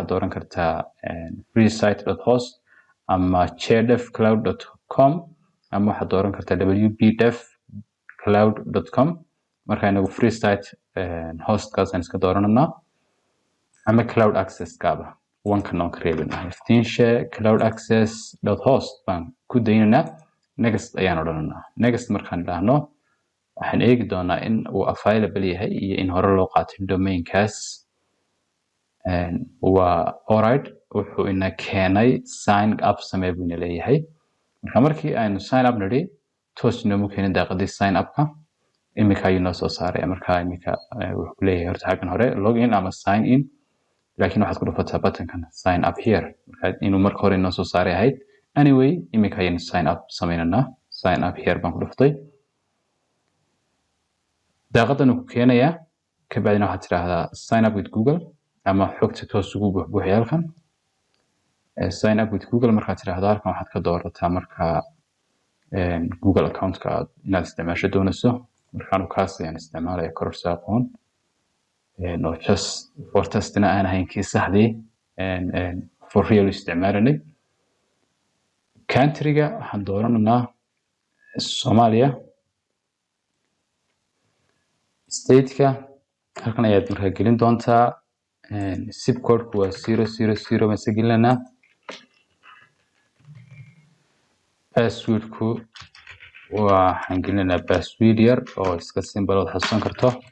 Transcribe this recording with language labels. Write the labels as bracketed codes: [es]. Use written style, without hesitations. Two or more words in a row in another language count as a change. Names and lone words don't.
[so] dooran kartaa freesite.host ama cloud.com ama waxaad dooran kartaa wpdev.cloud.com marka inagu freesite hostkaas aan iska doorananaa ama [en] cloud access [so] kaaba wankan oo kareebinaa iftiinshe cloud-access.host baan ku daynaynaa next ayaan odhananaa next markaan idhaahno waxaan eegi doonaa in uu available yahay iyo in hore loo qaatay domainkaas waa alright wuxuu ina keenay [en] sign up [so] samee buu ina leeyahay marka markii aynu [en] sign up [so] nidhi toos inoomu keenin daaqadii [en] sign up-ka [so] imika ayuu noo soo saaray marka imika wuxuu leeyahay horta xaggan hore login ama [en] sign in [so] laakiin waxaad ku dhufataa buttonkan [en] sign up here [so] marka inuu marka hore noo soo saaray ahayd anyway imika ayaynu [en] sign up [so] samaynanaa [en] sign up here [so] baan ku dhuftay daaqadan ku keenayaa kabacdina waxaad tidhaahdaa [en] sign up with Google [so] ama xogta toos ugu buuxbuuxiya halkan [en] sign up with Google [so] markaad tidhaahdo halkan waxaad ka doorataa marka Google account-ka inaad isticmaasho doonayso markaan kaas ayaan isticmaalaya kororsa aqoon [en] no just for testina [so] aan ahayn kii saxdii [en] for real [so] isticmaalanay country-ga waxaan doorananaa Soomaaliya state-ka halkan ayaad markaa gelin doontaa [en] zip code-ku [so] waa 000 mase gelinanaa password-ku waxaan gelinaynaa password yar oo iska simple ood xasuusan karto